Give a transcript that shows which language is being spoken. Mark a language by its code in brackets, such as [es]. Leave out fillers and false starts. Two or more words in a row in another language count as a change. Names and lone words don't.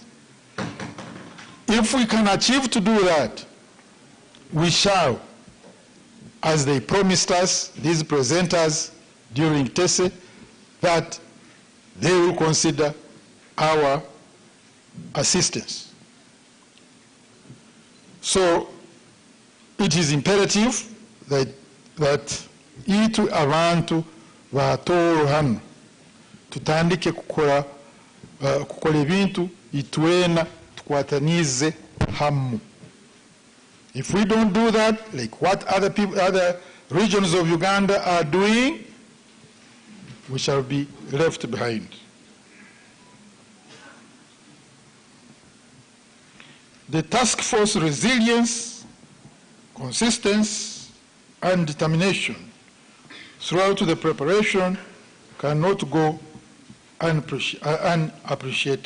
[en] If we can achieve to do that, we shall, as they promised us, these presenters during TESE, that they will consider our assistance. So it is imperative that [ttj] itu abantu ba Tooro hano tutandike kukola ebintu itwena tukwatanize hamu. [en] If we don't do that, like what other regions of Uganda are doing, we shall be left behind. The task force resilience, consistency, and determination throughout the preparation cannot go unappreciated.